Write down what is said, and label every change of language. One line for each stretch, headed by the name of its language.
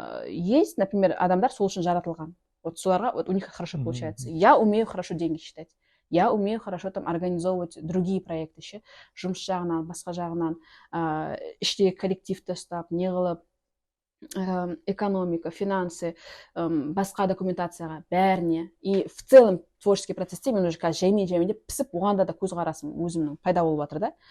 Kazakh: Есть, например, адамдар сол үшін жаратылған.
Russian: Вот соларға, вот у них хорошо получается. Я умею хорошо деньги считать. Я умею хорошо там организовывать другие проекты ше.
Kazakh: Жұмыс жағынан, басқа жағынан, іштегі коллективті ұстап, не қылып, экономика, финансы, басқа документацияға, бәріне. И в целом творческий процессте мен уже қазір жаймен деп пісіп, оғанда да көзқарасым өзімнің пайда болып жатыр да.